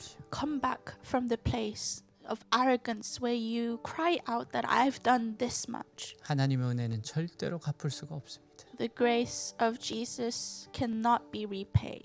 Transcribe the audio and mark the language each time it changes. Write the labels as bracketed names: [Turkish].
[English] Come back from the place of arrogance where you cry out that I've done this much. [Korean] 하나님의 은혜는 절대로 갚을 수가 없습니다. [English] The grace of Jesus cannot be repaid.